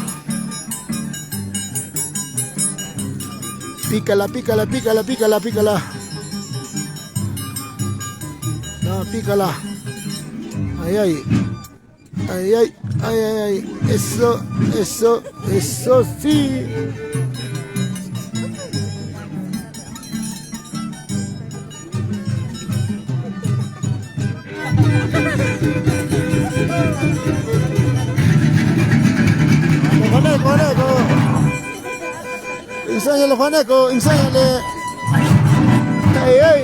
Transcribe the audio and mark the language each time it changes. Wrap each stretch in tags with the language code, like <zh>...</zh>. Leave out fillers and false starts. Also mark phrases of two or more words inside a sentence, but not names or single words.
<es>Pícala, pícala, pícala, pícala, pícala. No, pícala. Ay, ay. Ay, ay, ay, ay, ay. Eso, eso, eso sí. Juaneco. Enséñale, Juaneco, enséñale. Ay, ay.</es>